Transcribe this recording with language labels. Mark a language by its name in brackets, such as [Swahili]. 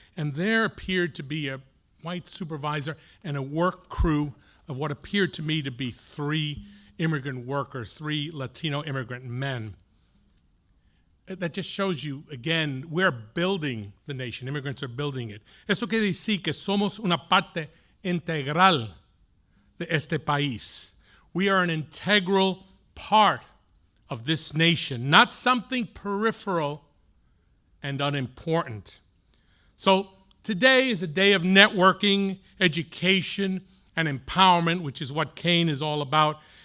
[English] And there appeared to be a white supervisor and a work crew of what appeared to me to be 3 immigrant workers, 3 Latino immigrant men. That just shows you, again, we're building the nation. Immigrants are building it. [Spanish] Eso quiere decir que somos una parte integral de este país. [English] We are an integral part of this nation, not something peripheral and unimportant. So today is a day of networking, education, and empowerment, which is what Kean is all about.